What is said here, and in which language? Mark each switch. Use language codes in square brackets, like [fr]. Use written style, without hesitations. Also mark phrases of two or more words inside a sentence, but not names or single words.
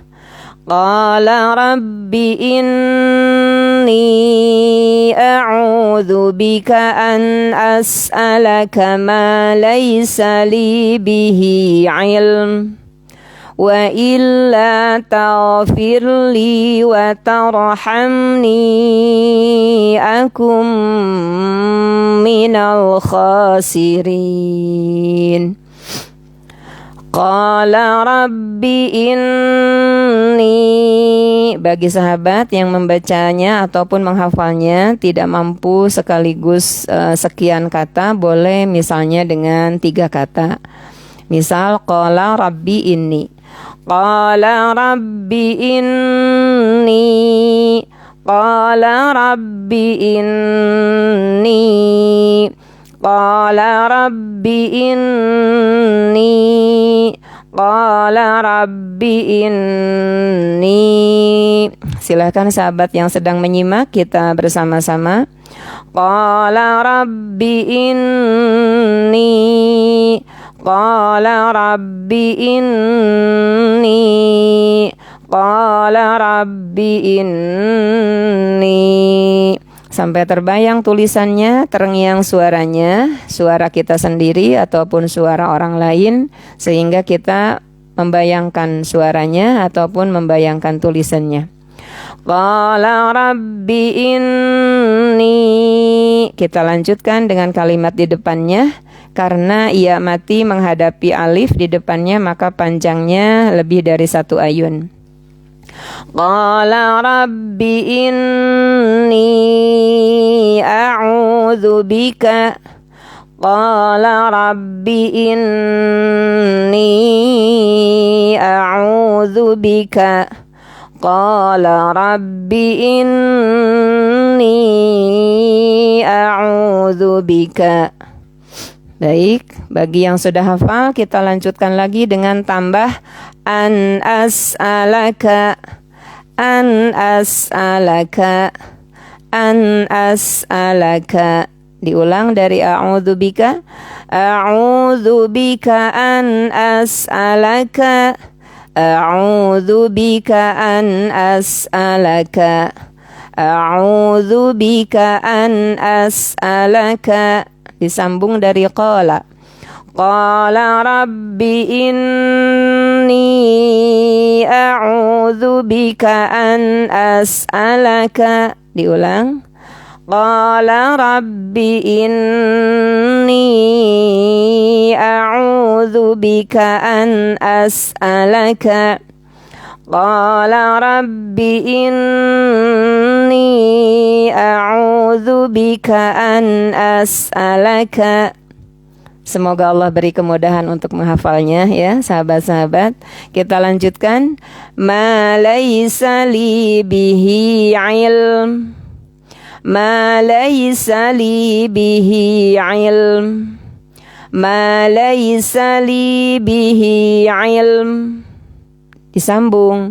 [ar] قال رب إني أعوذ بك أن أسألك ما ليس لي به علم وإلا تغفر لي وترحمني أكن من الخاسرين. قال رب إني, [id] bagi sahabat yang membacanya ataupun menghafalnya tidak mampu sekaligus sekian kata, boleh misalnya dengan 3 kata. [ar] Misal قال رب إني قال رب إني. قال رب إني. قال رب إني. قال رب إني. [id] Silakan sahabat yang sedang menyimak, kita bersama-sama. [ar] قال رب إني. قال رب إني. قال رب إني. [id] Sampai terbayang tulisannya, terngiang suaranya, suara kita sendiri ataupun suara orang lain, sehingga kita membayangkan suaranya ataupun membayangkan tulisannya. [ar] قال رب إني. [id] Kita lanjutkan dengan kalimat di depannya. Karena ia mati menghadapi alif di depannya, maka panjangnya lebih dari 1 ayun. [ar] قال رب إني أعوذ بك. قال رب إني أعوذ بك. قال رب إني أعوذ بك. [id] Baik, bagi yang sudah hafal, kita lanjutkan lagi dengan tambah [ar] أن أسألك أن أسألك أن أسألك. [id] Diulang dari [ar] أعوذ بك أعوذ بك أن أسألك أعوذ بك أن أسألك أعوذ بك أن أسألك. [id] Disambung dari qala. [ar] قال رب إني أعوذ بك أن أسألك. [id] Diulang. [ar] قال رب إني أعوذ بك أن أسألك. قال رب إني أعوذ بك أن أسألك. [id] Semoga Allah beri kemudahan untuk menghafalnya ya sahabat-sahabat. Kita lanjutkan. [ar] ما ليس لي به علم. ما ليس لي به علم. ما ليس لي به علم. [id] Disambung.